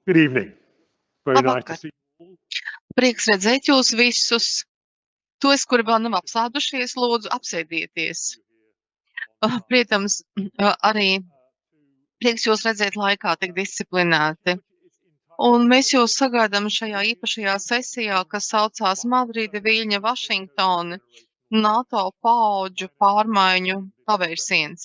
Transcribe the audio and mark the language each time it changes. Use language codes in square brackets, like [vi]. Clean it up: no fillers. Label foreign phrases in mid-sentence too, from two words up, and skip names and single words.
[en] Good evening. Very nice to [lv] Labvakar! [en] see you all. [lv] Prieks redzēt jūs visus. Tos, kuri vēl nav apsēdušies, lūdzu, apsēdieties. Protams, arī prieks jūs redzēt laikā tik disciplinēti. Un mēs jūs sagaidām šajā īpašajā sesijā, kas saucās Madride, Viļņa, Vašingtona, NATO paudžu pārmaiņu pavērsiens.